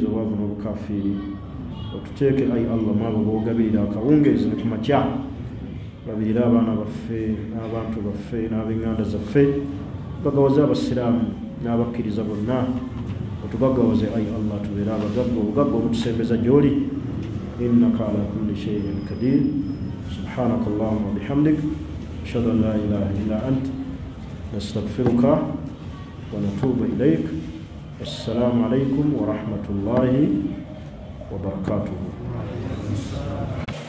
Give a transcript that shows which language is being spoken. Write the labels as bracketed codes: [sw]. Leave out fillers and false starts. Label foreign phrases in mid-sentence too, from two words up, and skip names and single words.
[lg] obwavu n'obukafiiri otuteeke ayi Allah mwabo boogabirira akawungeezi ne ku makya babirira abaana baffe n'abantu baffe n'ab'enganda zaffe bagawaze abasiraamu n'abakkiriza bonna otubagawaze ayi Allah tubeere abagagga obugagga obutusembeza gy'oli [ar] إنك على كل شيء قدير سبحانك اللهم وبحمدك أشهد أن لا إله إلا أنت نستغفرك ونتوب إليك السلام عليكم ورحمة الله وبركاته.